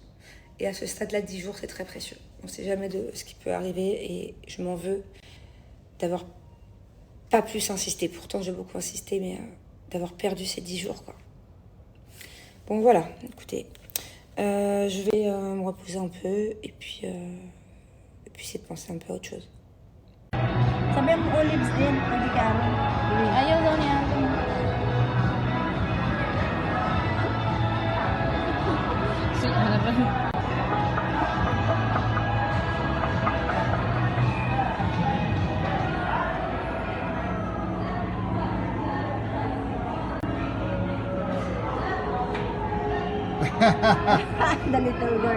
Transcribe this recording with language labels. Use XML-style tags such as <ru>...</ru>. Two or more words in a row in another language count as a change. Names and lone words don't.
<fr>Et à ce stade-là, 10 jours, c'est très précieux. On ne sait jamais de ce qui peut arriver et je m'en veux d'avoir pas plus insisté. Pourtant, j'ai beaucoup insisté, mais d'avoir perdu ces 10 jours, quoi. Bon, voilà, écoutez... je vais me reposer un peu et puis puis essayer de penser un peu à autre chose.</fr> <tl>Sabi mo olives din, pwede ka rin. Ayaw daw niya. Sweet mo na ba?</tl> <en>The little girl.</en>